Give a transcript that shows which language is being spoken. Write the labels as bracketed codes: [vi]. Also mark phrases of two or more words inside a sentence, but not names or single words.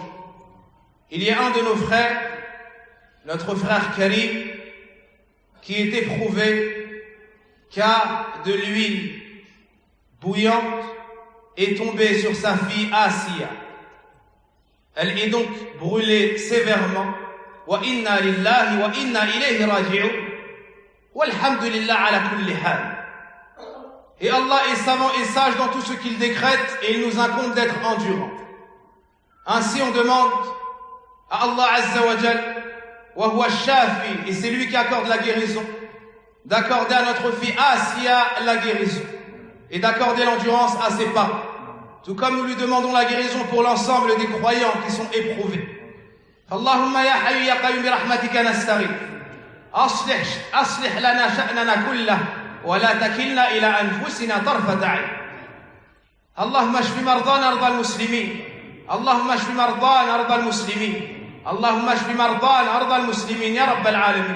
[fr] Il y a un de nos frères, notre frère Karim, qui est éprouvé car de l'huile bouillante est tombée sur sa fille Asiya. Elle est donc brûlée sévèrement. [ar] وإنا لله وإنا إليه راجعون. والحمد لله على كل حال. [fr] Et Allah est savant et sage dans tout ce qu'il décrète et il nous incombe d'être endurants. Ainsi on demande à [ar] الله عز وجل وهو شافي, [fr] et c'est lui qui accorde la guérison, d'accorder à notre fille Asiya la guérison et d'accorder l'endurance à ses parents. Tout comme nous lui demandons la guérison pour l'ensemble des croyants qui sont éprouvés. [ar] اللهم يا حي يا قيوم برحمتك نستغيث. أصلح لنا شأننا كله ولا تكلنا إلى أنفسنا طرفة عين. اللهم اشف مرضانا أرض المسلمين. اللهم اشف مرضانا أرض المسلمين. اللهم اشف مرضانا أرض المسلمين يا رب العالمين.